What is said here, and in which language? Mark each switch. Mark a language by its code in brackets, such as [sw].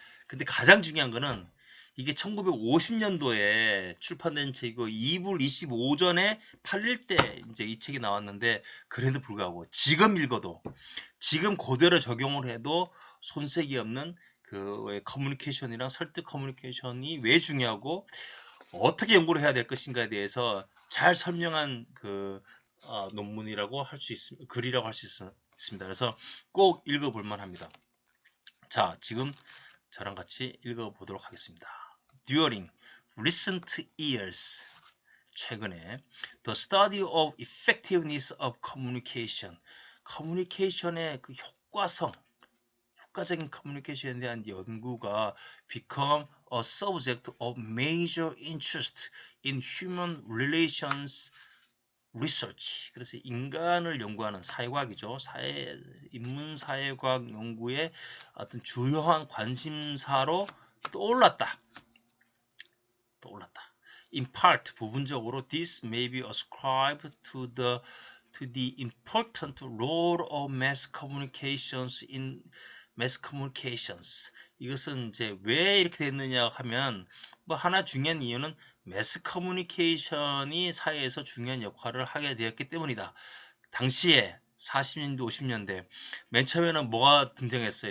[ko] 근데 가장 중요한 거는 이게 1950년도에 출판된 책이고 2불 25전에 팔릴 때 이제 이 책이 나왔는데, 그래도 불구하고 지금 읽어도, 지금 그대로 적용을 해도 손색이 없는 그 커뮤니케이션이랑 설득 커뮤니케이션이 왜 중요하고 어떻게 연구를 해야 될 것인가에 대해서 잘 설명한 논문이라고 할 수 있습니다. 글이라고 할 수 있습니다. 그래서 꼭 읽어볼 만합니다. 자, 지금 저랑 같이 읽어보도록 하겠습니다. [en] During recent years, [ko] 최근에 [en] The study of effectiveness of communication, [ko] 커뮤니케이션의 그 효과적인 커뮤니케이션에 대한 연구가 [en] become a subject of major interest in human relations research. [ko] 그래서 인간을 연구하는 사회과학이죠. 인문사회과학 연구의 어떤 주요한 관심사로 떠올랐다. [en] In part, [ko] 부분적으로 [en] this may be ascribed to the important role of mass communications in mass communications. [ko] 이것은 이제 왜 이렇게 됐느냐 하면, 뭐 하나 중요한 이유는 매스 커뮤니케이션이 사회에서 중요한 역할을 하게 되었기 때문이다. 당시에 40년대 50년대 맨 처음에는 뭐가 등장했어요?